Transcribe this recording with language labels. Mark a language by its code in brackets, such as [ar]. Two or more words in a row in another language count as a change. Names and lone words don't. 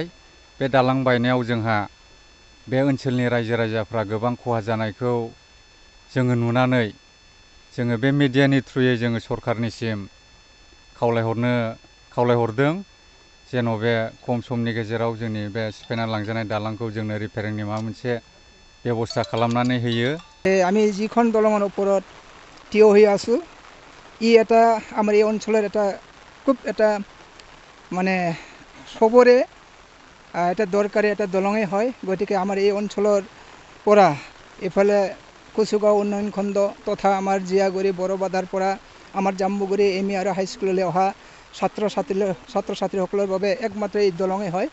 [brx] बे दालां बायनायाव जोंहा बे ओनसोलनि रायजो राजाफ्रा गोबां खहा जानायखौ जोङो नुनानै जोङो बे मिडियानि थ्रुयै जोङो सरखारनिसिम खावलायहरदों जेन' बे खम समनि गेजेराव जोंनि बे सिफायना लांजानाय दालांखौ जोंनो रिपेयारिंनि माबा मोनसे ব্যৱস্থা খালামনাनै होयो। [as] আমি যিখন দলঙৰ ওপৰত থিয় হৈ আছোঁ, এটা আমাৰ এই অঞ্চলৰ এটা খুব এটা মানে সবৰে এটা দৰকাৰী এটা দলঙেই হয়। গতিকে আমাৰ এই অঞ্চলৰ পৰা এইফালে কচুগাঁও উন্নয়ন খণ্ড তথা আমাৰ জিয়াগুৰি বৰবাদাৰ পৰা আমাৰ জাম্বুগুৰি এম ই আৰু হাইস্কুললৈ অহা ছাত্ৰ ছাত্ৰীসকলৰ বাবে একমাত্ৰ এই দলঙেই হয়।